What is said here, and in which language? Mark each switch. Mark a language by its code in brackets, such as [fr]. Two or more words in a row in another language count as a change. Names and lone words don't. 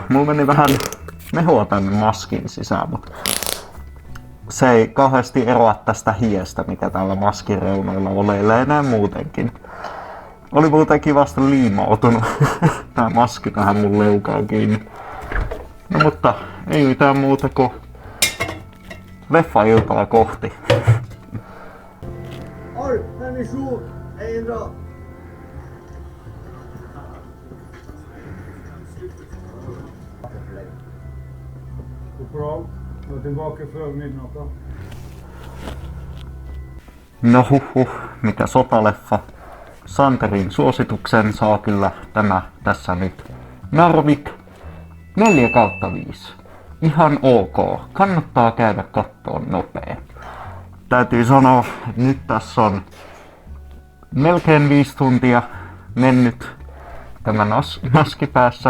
[fi] Mulla meni vähän mehua tänne maskin sisään, mutta se ei kauheasti eroa tästä hiestä, mikä täällä maskin reunoilla oleilee enää muutenkin. Oli muuten kivasti liimautunut tää maski tähän mun leukaan kiinni. No mutta ei mitään muuta kuin leffa-iltaa kohti. [sv] Oj, människor, en dag. Bra. Jag är tillbaka för midnatt då. [fi] No huhhuh, mikä sotaleffa. Santerin suosituksen saa kyllä tämä tässä nyt. Narvik 4/5. Ihan ok. Kannattaa käydä kattoon nopea. Täytyy sanoa, että nyt tässä on melkein 5 tuntia mennyt tämän maskipäässä.